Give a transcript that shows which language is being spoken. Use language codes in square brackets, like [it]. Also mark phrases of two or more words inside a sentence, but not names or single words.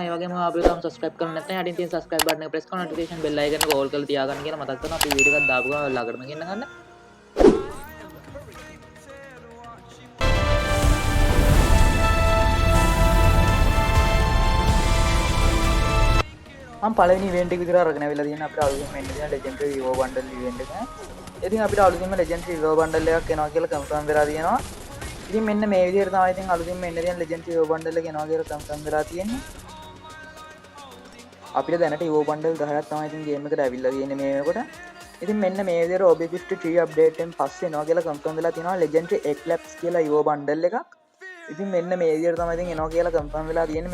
[si] ඒ වගේම අපිට තාම subscribe කරන්න නැත්නම් යටින් තියෙන [en] subscribe button [si] එක press කරලා [en] notification bell icon [si] එක all කරලා තියාගන්න කියලා මතක් කරනවා. අපි වීඩියෝ එකක් දාපු ගමන් ළඟටම ගෙන්න ගන්න. මම පළවෙනි ඉවෙන්ට් එක විතර අරගෙන ආවිලා තියෙන අපිට අලුතෙන් එන්න තියෙන [en] legendary Evo bundle [si] ඉවෙන්ට් එක. ඉතින් අපිට අලුතෙන්ම [en] legendary Evo bundle [si] එකක් එනවා කියලා confirm වෙලා තියෙනවා. ඉතින් මෙන්න මේ විදිහට තමයි ඉතින් අලුතෙන්ම එන්න තියෙන [en] legendary Evo bundle [si] එක එනවා කියලා confirm වෙලා තියෙන්නේ. අපිට දැනට [en] Evo bundle [si] 10ක් තමයි ඉතින් game එකට ඇවිල්ලා තියෙන්නේ මේ වෙනකොට. ඉතින් මෙන්න මේ විදිහට OB53 update එකෙන් පස්සේ එනවා කියලා confirm වෙලා තියෙනවා legendary Eclipse කියලා [en] Evo bundle [si] එකක්. ඉතින් මෙන්න මේ විදිහට තමයි ඉතින් එනවා කියලා confirm වෙලා තියෙන්නේ.